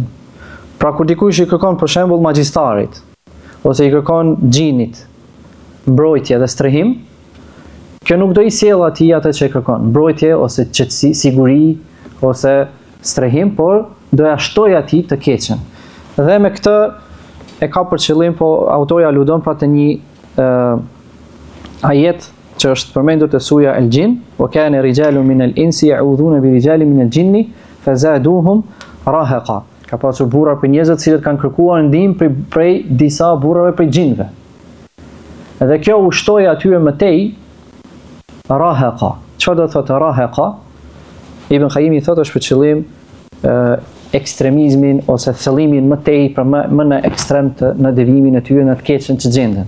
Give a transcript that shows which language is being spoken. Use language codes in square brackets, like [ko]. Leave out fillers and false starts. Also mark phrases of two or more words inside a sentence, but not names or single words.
[sq] Pra kur dikush i kërkon për shembull magjistarit, ose i kërkon xhinit mbrojtje dhe strehim, kjo nuk do i sjell atij atë që kërkon, mbrojtje ose qetësi, siguri ose strehim, por do ja shtoj atij të keqen. Dhe me këtë e ka për qëllim, po autori aludon pra të një ajet që është përmendur te suja El-Jin, [ar] وكان رجال من الإنس يعوذون برجال من الجن فزادوهم رهقا. [sq] Ka pasur burra për njerëzit cilët kanë kërkuar ndihmë prej disa burrave prej xhinëve. Dhe kjo u shtoi atyre mëtej rahaqa. Çfarë do të thotë rahaqa? Ibn Qayyim thotë është për qëllim ekstremizmin ose thellimin më tepër, më në ekstrem në devimin e tyre në të keqen që gjenden.